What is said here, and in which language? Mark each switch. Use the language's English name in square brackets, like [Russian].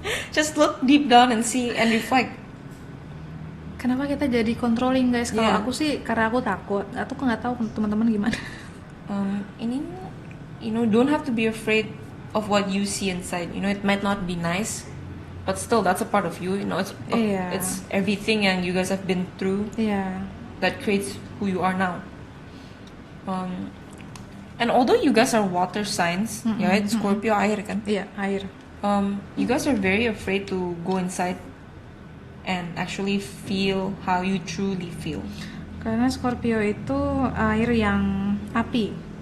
[English] Just look deep down and see and reflect. [Indonesian] Kenapa kita jadi controlling guys? Kalau aku sih karena aku takut. Aku nggak tahu teman-teman gimana. Ini, [English] don't have to be afraid of what you see inside. It might not be nice, but still that's a part of you. [Indonesian] Iya. [English] It's everything yang you guys have been through [Indonesian] Iya. [English] that creates who you are now. And although you guys are water signs, right? [Indonesian] Scorpio air kan. Iya, air. [English] You guys are very afraid to go inside and actually feel how you truly feel. [Indonesian] Karena Scorpio itu air yang api.